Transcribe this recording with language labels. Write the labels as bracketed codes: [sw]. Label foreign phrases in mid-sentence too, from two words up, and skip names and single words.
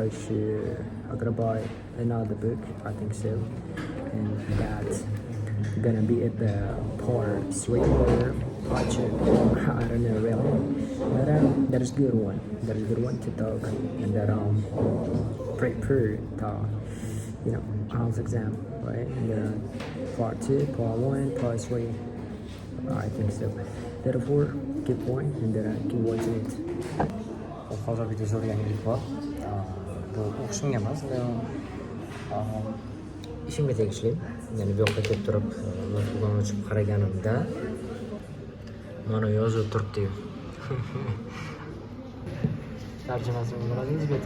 [en] I'm gonna buy another book, I think so, and that's gonna be at the part 3 or part 2, I don't know really, but that is good one, to talk, and that prepare to, IELTS exam, right, and then part 2, part 1, part 3, I think so, therefore keep going, and then keep watching it. [uz] Hozir bitta zo'r yangilik bor. Bu o'qishimga emas, ishimga tegishli. Ya'ni bu yoqqa kelib turib, notebookni ochib qaraganimda mana yozib turibdi. Tarjimasini biladingiz beti.